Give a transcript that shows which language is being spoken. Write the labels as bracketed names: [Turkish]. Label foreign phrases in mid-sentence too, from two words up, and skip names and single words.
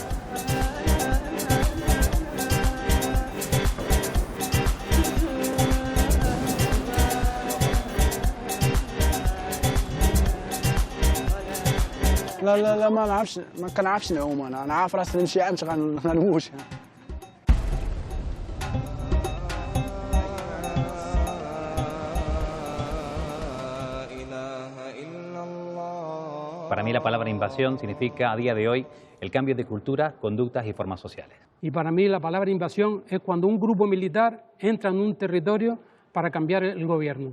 [Arabic] لا ما كنعرفش نعوم. انا عارف راسي نمشي عامش غنموت. [Spanish] Para mí la palabra invasión significa a día de hoy el cambio de cultura, conductas y formas sociales. Y para mí la palabra invasión es cuando un grupo militar entra en un territorio para cambiar el gobierno.